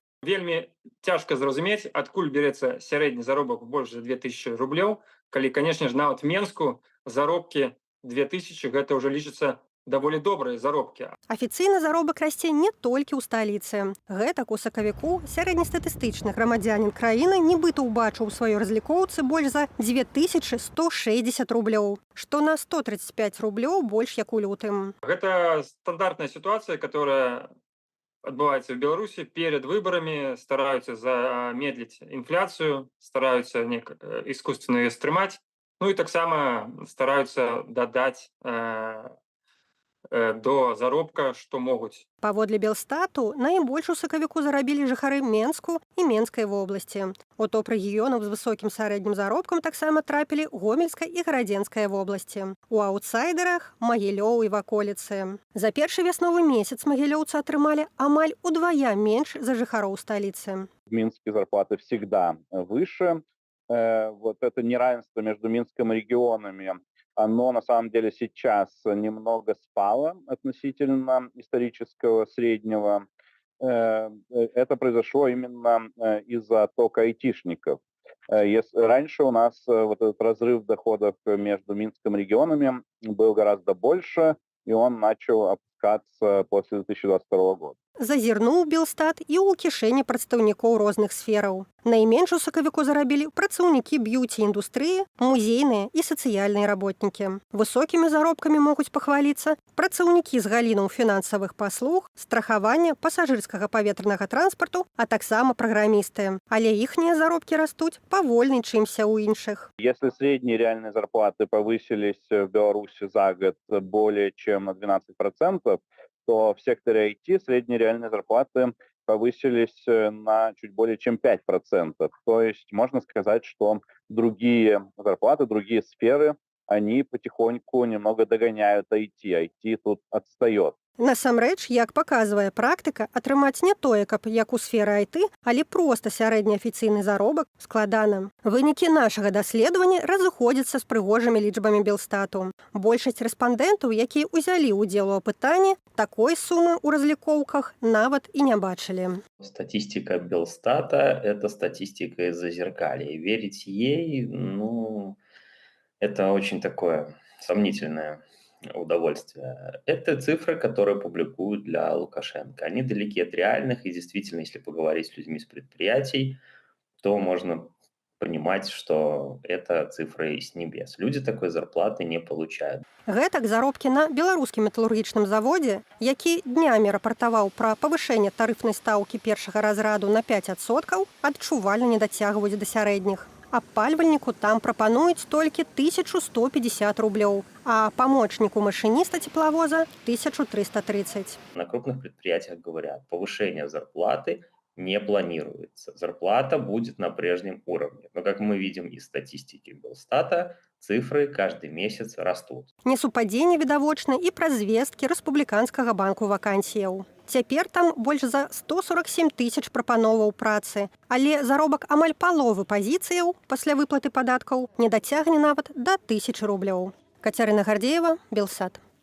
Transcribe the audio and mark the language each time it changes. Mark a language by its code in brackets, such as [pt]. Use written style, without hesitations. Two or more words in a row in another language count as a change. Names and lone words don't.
[be] Вельмі цяжка зразумець, адкуль бярэцца сярэдні заробак больш за 2000 рублёў, калі, канешне ж, нават Менску заробкі 2000 гэта ўжо лічыцца даволі добрыя заробкі. Афіцыйны заробак расце не толькі ў сталіцы. Гэтак у сакавіку сярэднестатыстычны грамадзянін краіны нібыта ўбачыў у сваёй разлікоўцы больш за 2160 рублёў, што на 135 рублёў больш як у лютым. [ru] Гэта стандартная ситуация, которая адбываецца в Беларуси перед выборами, стараются замедлить инфляцию, стараются искусственно ее стрымать, ну и таксама стараются [be] дадаць до заробка, што могуць. Паводле Белстату, найбольш у сакавіку зарабілі жыхары Менску і Менскай вобласці. У топ рэгіёнаў з высокім сярэднім заробкам таксама трапілі Гомельская і Гарадзенская вобласці. У аўтсайдерах Магілёў і ваколіцы. За першы вясновы месяц магілёўцы атрымалі амаль удвая менш за жыхароў сталіцы. [ru] В Минске зарплаты всегда выше. Вот это неравенство между Минском и регионами, оно на самом деле сейчас немного спало относительно исторического среднего. Это произошло именно из-за оттока айтишников. Раньше у нас вот этот разрыв доходов между Минском и регионами был гораздо больше, и он начал опускаться после 2022 года. [be] Зазірнуў Белстат і ў кішэні прадстаўнікоў розных сфераў. Найменш у сакавіку зарабілі працаўнікі б'юці-індустрыі, музейныя і сацыяльныя работнікі. Высокімі заробкамі могуць пахваліцца працаўнікі з галінаў фінансавых паслуг, страхавання, пасажырскага паветранага транспарту, а таксама праграмісты. Але іхнія заробкі растуць павольней, чымся ў іншых. [ru] Если средние реальные зарплаты повысились в Беларуси за год более чем на 12%, то в секторе IT средние реальные зарплаты повысились на чуть более чем 5%. То есть можно сказать, что другие зарплаты, другие сферы они потихоньку немного догоняют IT. IT тут отстает. [be] Насамрэч, як паказвае практыка, атрымаць не тое, каб як у сферы IT, але проста сярэдні афіцыйны заробак складана. Вынікі нашага даследавання разыходзяцца з прыгожымі лічбамі Белстату. Большасць рэспандэнтаў, якія ўзялі ўдзел у апытанні, такой сумы ў разлікоўках нават і не бачылі. [ru] Статистика Белстата – это статистика из Зазеркалья. И верить ей, это очень такое сомнительное удовольствие. Это цифры, которые публикуют для Лукашенко. Они далеки от реальных, и действительно, если поговорить с людьми с предприятий, то можно понимать, что это цифры с небес. Люди такой зарплаты не получают. [be] Гэтак заробкі на беларускім металургічным заводзе, які днямі рапартаваў пра павышэнне тарыфнай стаўкі першага разраду на 5%, адчувальна не дацягваюць да сярэдніх. Апальвальніку там прапануюць толькі 1150 рублёў, а памочніку [ru] машиниста тепловоза [be] 1330. [ru] На крупных предприятиях говорят, повышение зарплаты не планируется. Зарплата будет на прежнем уровне. Но, как мы видим из статистики Белстата, цифры каждый месяц растут. [be] Несупадзенне відавочна і праз звесткі Рэспубліканскага банку вакансіяў. Цяпер там больш за 147 тысяч прапановаў працы, але заробак амаль паловы пазіцыяў пасля выплаты падаткаў не дацягне нават да 1000 рублёў. Кацярына Гардзеева, Белсат.